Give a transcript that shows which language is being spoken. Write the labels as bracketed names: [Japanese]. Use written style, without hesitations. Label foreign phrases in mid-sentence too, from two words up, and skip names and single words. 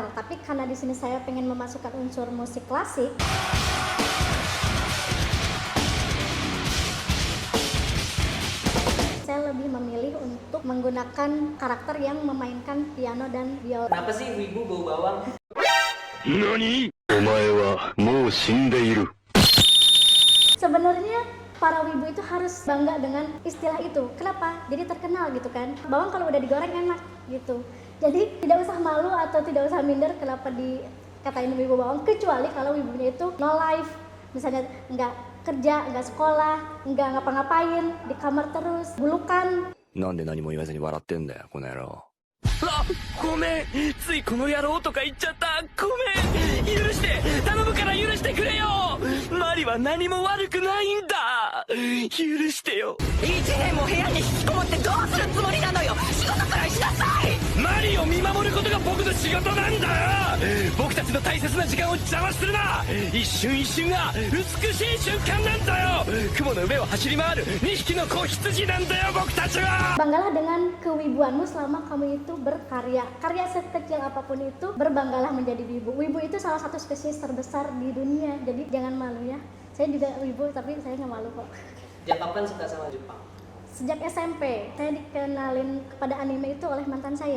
[Indonesian] Tapi karena di sini saya pengen memasukkan unsur musik klasik, saya lebih memilih untuk menggunakan karakter yang memainkan piano dan biola. Kenapa sih wibu bau bawang? NANI? [Japanese] お前はもう死んでいる。 [Indonesian] Sebenarnya para wibu itu harus bangga dengan istilah itu. Kenapa? Jadi terkenal gitu kan. Bawang kalau udah digoreng enak gitu. Jadi tidak usah malu atau tidak usah minder kenapa dikatain wibu bawang, kecuali kalau wibunya itu [English] no life. [Indonesian] Misalnya nggak kerja, nggak sekolah, nggak ngapa-ngapain, di kamar terus, bulukan. [Japanese] なんで何も言わずに笑ってんだよこの野郎。あ、ごめん、ついこの野郎とか言っちゃった。ごめん、許して、頼むから許してくれよ。マリは何も悪くないんだ。許してよ。 1年も部屋に引きこもってどうするつもりなのよ。仕事くらいしなさい。マリを見守ることが僕の仕事なんだよ。僕たちの大切な時間を邪魔するな。一瞬一瞬が美しい瞬間なんだよ。雲の上を走り回る2匹の子羊なんだよ僕たちは。 [Indonesian] Banggalah dengan kewibuanmu selama kamu itu berkarya. Karya sekecil apapun itu, berbanggalah menjadi wibu. Wibu itu salah satu spesies terbesar di dunia, jadi jangan malu ya. Saya juga wibu tapi saya nggak malu kok. Sejak kapan suka sama Jepang? Sejak SMP, saya dikenalin kepada anime itu oleh mantan saya.